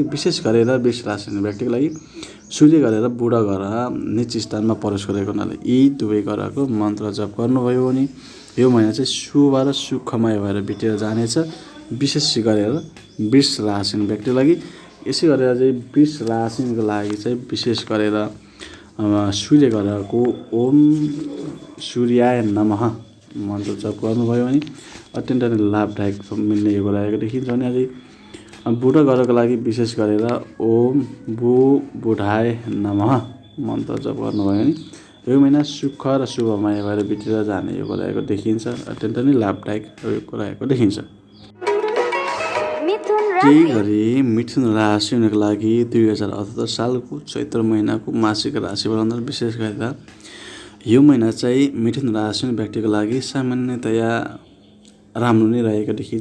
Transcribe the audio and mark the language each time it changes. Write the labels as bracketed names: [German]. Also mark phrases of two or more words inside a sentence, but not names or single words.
[Nepali] विशेष गरेर वृष राशि व्यक्तिको लागि सूर्य गरेर बुध ग्रह नीच स्थानमा प्रवेश गरेको हुनाले यी दुवै ग्रहको मन्त्र जप गर्नुभयो भने यो महिना चाहिँ शुभ र सुखमय भएर बितेर जानेछ विशेष गरेर वृष राशि व्यक्तिको लागि। यसै गरेर चाहिँ वृष राशिको लागि चाहिँ विशेष गरेर सूर्य ग्रहको [Sanskrit] ओम सूर्याय नमः [Nepali] मन्त्र जप गर्नुभयो भने अत्यन्त लाभदायक मिल्ने योग रहेको देखिन्छ। अनि अझै बुध ग्रहको लागि विशेष गरेर [Sanskrit] ओम बुधाय नमः [Nepali] मन्त्र जप गर्नुभयो भने यो महिना सुख र शुभमय भएर बितेर जाने योग रहेको देखिन्छ। अत्यन्त नै लाभदायक योग रहेको देखिन्छ। त्यही गरी मिथुन राशि हुनको लागि 2078 सालको चैत्र महिनाको मासिक राशिफल अनुसार विशेष गरेर यो महिना चाहिँ मिथुन राशि व्यक्तिको लागि सामान्यतया राम्रो नै रहेको देखिन्छ।